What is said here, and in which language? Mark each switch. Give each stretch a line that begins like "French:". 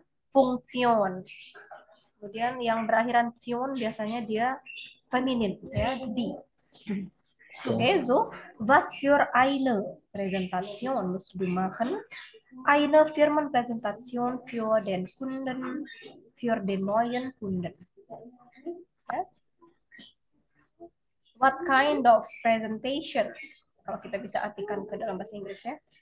Indonesian: Funktion. Kemudian yang berakhiran sion biasanya dia feminin, ya, di.
German: Okay, so, was für eine Präsentation musst du machen? Eine Firmenpräsentation für den Kunden, für den neuen Kunden.
English: Okay. What kind of presentation?
Indonesian: Kalau kita bisa artikan ke dalam bahasa Inggris ya.